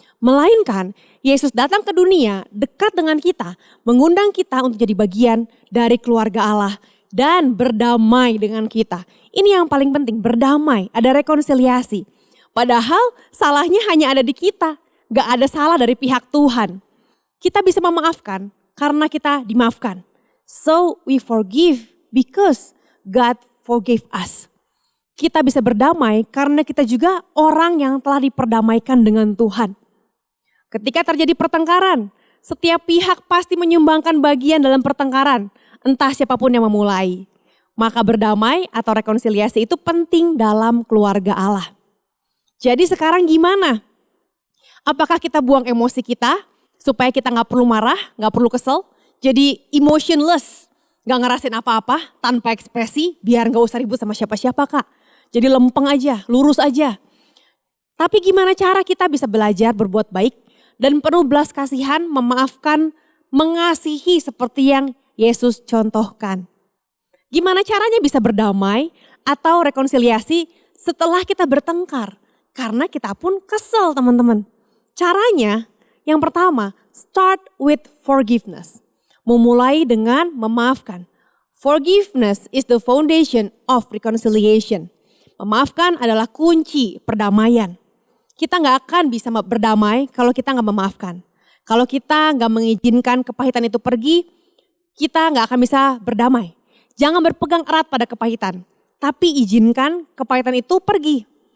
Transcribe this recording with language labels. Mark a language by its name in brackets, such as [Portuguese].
[Indonesian] Melainkan Yesus datang ke dunia dekat dengan kita, mengundang kita untuk jadi bagian dari keluarga Allah dan berdamai dengan kita. Ini yang paling penting, berdamai, ada rekonsiliasi. Padahal salahnya hanya ada di kita, gak ada salah dari pihak Tuhan. Kita bisa memaafkan karena kita dimaafkan. [English] So we forgive because God forgave us. [Indonesian] Kita bisa berdamai karena kita juga orang yang telah diperdamaikan dengan Tuhan. Ketika terjadi pertengkaran, setiap pihak pasti menyumbangkan bagian dalam pertengkaran, entah siapapun yang memulai. Maka berdamai atau rekonsiliasi itu penting dalam keluarga Allah. Jadi sekarang gimana? Apakah kita buang emosi kita supaya kita gak perlu marah, gak perlu kesel? Jadi emotionless, gak ngerasain apa-apa tanpa ekspresi biar gak usah ribut sama siapa-siapa kak. Jadi lempeng aja, lurus aja. Tapi gimana cara kita bisa belajar berbuat baik dan penuh belas kasihan, memaafkan, mengasihi seperti yang Yesus contohkan. Gimana caranya bisa berdamai atau rekonsiliasi setelah kita bertengkar? Karena kita pun kesel teman-teman. Caranya yang pertama, [English] start with forgiveness. [Indonesian] Memulai dengan memaafkan. [English] Forgiveness is the foundation of reconciliation. [Indonesian] Memaafkan adalah kunci perdamaian. Kita gak akan bisa berdamai kalau kita gak memaafkan. Kalau kita gak mengizinkan kepahitan itu pergi, kita gak akan bisa berdamai. Jangan berpegang erat pada kepahitan, tapi izinkan kepahitan itu pergi.